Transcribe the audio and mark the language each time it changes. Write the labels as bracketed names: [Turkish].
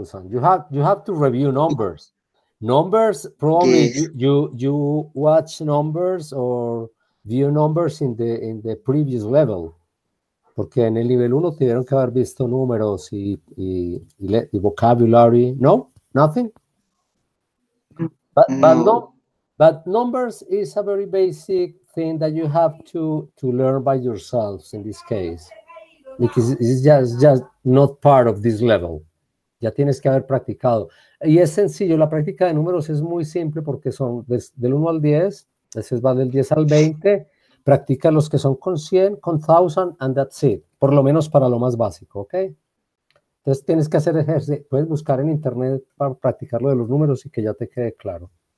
[English] You have to review numbers. Numbers, probably Yes. you watch numbers or view numbers in the previous level. [Spanish] Porque en el nivel 1 tuvieron que haber visto números y vocabulary. [English] No? Nothing? No. But numbers is a very basic thing that you have to learn by yourselves in this case. Because it's just not part of this level. [Spanish] Ya tienes que haber practicado. Y es sencillo, la práctica de números es muy simple porque son del 1 al 10, entonces va del 10 al 20, practica los que son con 100, con 1000, [English] and that's it. [Spanish] Por lo menos para lo más básico, ¿ok? Entonces tienes que hacer ejercicio, puedes buscar en internet para practicar lo de los números y que ya te quede claro.